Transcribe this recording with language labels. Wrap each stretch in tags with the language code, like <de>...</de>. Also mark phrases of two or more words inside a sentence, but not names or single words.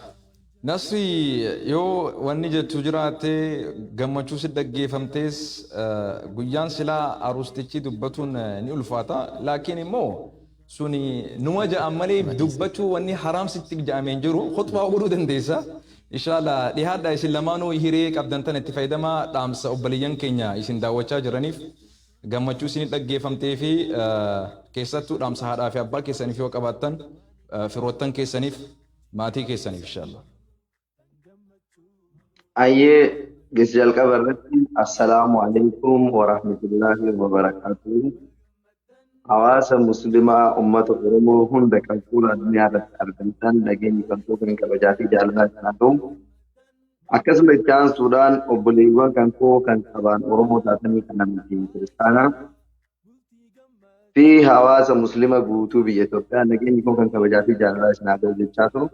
<om>Nasri yoo wanni jettu jiraate gammachuu si dhaggeeffamtees guyyaan silaa arustichi dubbatuun ni ulfaata laakiin immoo suni numa ja'an malee dubbachuu wanni haraam sitti ja'ameen jiru khutbaa godhuu dandeessa</om> <ar>إن شاء الله</ar> <om>dhihaadha isin lamaanuu hiree qabdan tan itti fayyadamaa dhaamsa obboleeyyan keenya isin daawwachaa jiraniif gammachuu isin dhaggeeffamtee fi keessattuu dhaamsa haadhaa fi abbaa keessaniif yoo qabaattan firoottan keessaniif maatii keessaniif</om> <ar>إن شاء الله.</ar> <om>Ayyee gis jalqaba irratti</om> <ar>السلام عليكم ورحمة الله وبركاته.</ar> <om>Hawaasa muslimaa ummata Oromoo hunda kan fuula addunyaa irratti argamtan nageenyi kan kan kabajaa fi jaalalaa kan ta'u. Akkasuma itti aansuudhaan obboleewwan kan koo kan sabaan Oromoo taatanii kan amantii kiristaanaa fi hawaasa muslima guutuu biyya Itoophiyaa nageenyi koo kan kabajaa fi jaalalaa isin haa ta'u jechaa turu.</om>